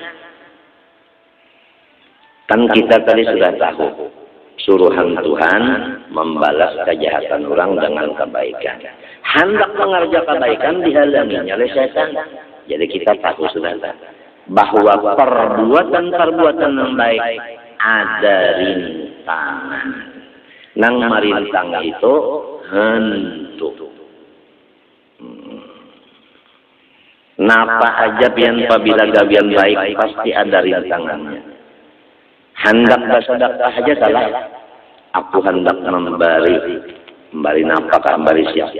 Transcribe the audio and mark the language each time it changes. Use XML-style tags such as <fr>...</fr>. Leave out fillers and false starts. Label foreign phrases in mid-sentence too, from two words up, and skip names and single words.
<id>Kan kita tadi sudah tahu suruhan Tuhan membalas kejahatan orang dengan kebaikan. Hendak mengerjakan kebaikan dihalanginya oleh setan. Jadi kita tahu sudah bahwa perbuatan-perbuatan yang baik ada rintangan.</id> <bjn>Nang marintang itu hentu. Napa aja pian apabila gawian baik pasti ada rintangannya.</bjn> <id>Hendak bersedekah aja salah. Aku hendak memberi nafkah, memberi siapa?</id>